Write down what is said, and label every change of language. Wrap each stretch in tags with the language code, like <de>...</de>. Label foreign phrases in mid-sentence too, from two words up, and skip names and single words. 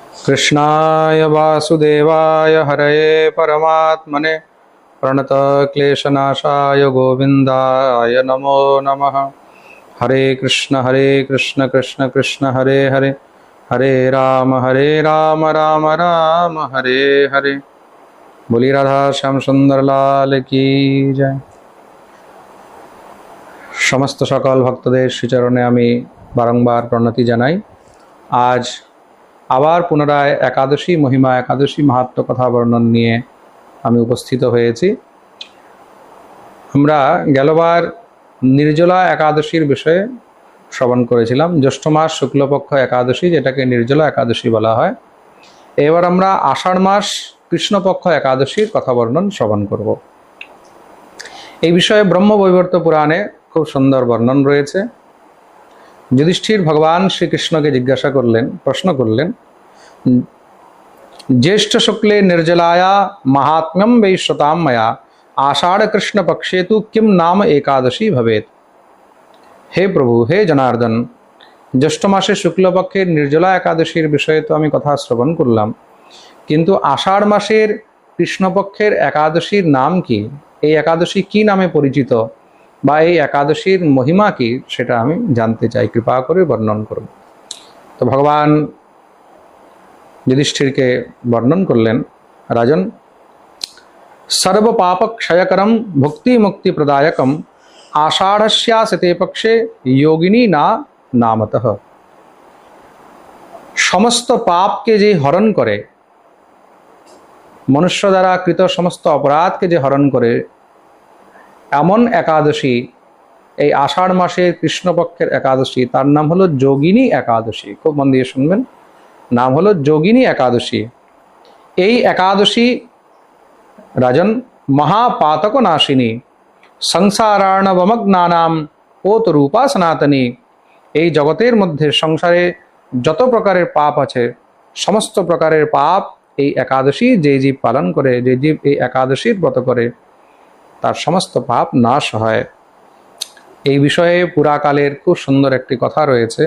<sa>कृष्णाय वासुदेवाय हरये परमात्मने प्रणतक्लेशनाशाय गोविन्दाय नमो नमः। हरे कृष्ण कृष्ण कृष्ण हरे हरे, हरे राम राम राम हरे हरे।</sa> <hi>बोली राधा श्याम सुंदर लाल की जय।</hi> <bn>সমস্ত সকল भक्तদের শ্রীচরণে আমি বারংবার প্রণতি জানাই। আজ আবার পুনরায় একাদশী মহিমা, একাদশী মাহাত্ম্য কথা বর্ণন নিয়ে আমি উপস্থিত হয়েছি। আমরা গেলবার নির্জলা একাদশীর বিষয়ে শ্রবণ করেছিলাম। জ্যৈষ্ঠ মাস শুক্লপক্ষ একাদশী, যেটাকে নির্জলা একাদশী বলা হয়। এবার আমরা আষাঢ় মাস কৃষ্ণপক্ষ একাদশীর কথা বর্ণন শ্রবণ করব। এই বিষয়ে ব্রহ্মবৈবর্ত পুরাণে খুব সুন্দর বর্ণন রয়েছে। যুধিষ্ঠির ভগবান শ্রীকৃষ্ণকে জিজ্ঞাসা করলেন, প্রশ্ন করলেন,</bn> <sa>জ্যেষ্ঠ শুক্লে নির্জলায়া মাহাত্ম্যম বৈ শ্রুতাম ময়া आषाढ़ कृष्ण पक्षे तु किम नाम एकादशी भवेत। हे प्रभु, हे जनार्दन,</sa> <bn>জ্যৈষ্ঠ মাসে শুক্লপক্ষের নির্জলা একাদশীর বিষয়ে তো আমি কথা শ্রবণ করলাম, কিন্তু আষাঢ় মাসের কৃষ্ণপক্ষের একাদশীর নাম কি, এই একাদশী কি নামে পরিচিত, বা এই একাদশীর মহিমা কি, সেটা আমি জানতে চাই, কৃপা করে বর্ণন করুন। তো ভগবান যুধিষ্ঠিরকে বর্ণন করলেন, রাজন,</bn> <sa>सर्व पाप क्षयकरम भुक्ति मुक्ति प्रदायकम आषाढ़स्यासते पक्षे योगिनी ना नामतः।</sa> <bn>সমস্ত পাপ কে যে হরণ করে, মনুষ্য দ্বারা কৃত সমস্ত অপরাধ কে যে হরণ করে, এমন একাদশী এই আষাঢ় মাসের কৃষ্ণপক্ষের একাদশী, তার নাম হলো যোগিনী একাদশী। খুব মন দিয়ে শুনবেন, নাম হলো যোগিনী একাদশী। এই একাদশী রাজন</bn> <sa>महापातक नाशिनी संसारार्णवमग्नानाम ओत रूपा सनातनी।</sa> <bn>এই জগতের মধ্যে সংসারে যত প্রকারের পাপ আছে, সমস্ত প্রকারের পাপ এই একাদশী যে জীব পালন করে, যে জীব এই একাদশীর ব্রত করে, তার সমস্ত পাপ নাশ হয়। এই বিষয়ে পুরাকালের খুব সুন্দর একটি কথা রয়েছে।</bn>